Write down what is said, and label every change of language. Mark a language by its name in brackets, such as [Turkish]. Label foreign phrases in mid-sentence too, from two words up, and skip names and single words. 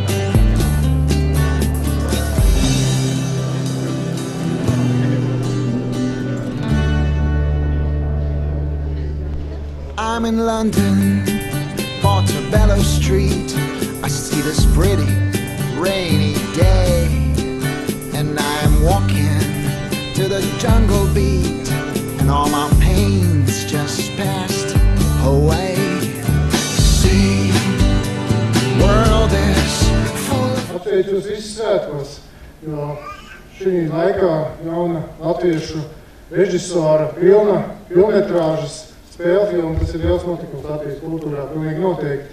[English] I'm in London, Portobello Street. I see this pretty rainy day, and I'm walking to the jungle beat, and all my pains just passed away. [Latvian] Apsveicos visus svētkos, jo šī laikā jauna latviešu režisora filmetrāžas spēļu filma, tas ir liels notikums Latvijas kultūrā, pilnīgi noteikti.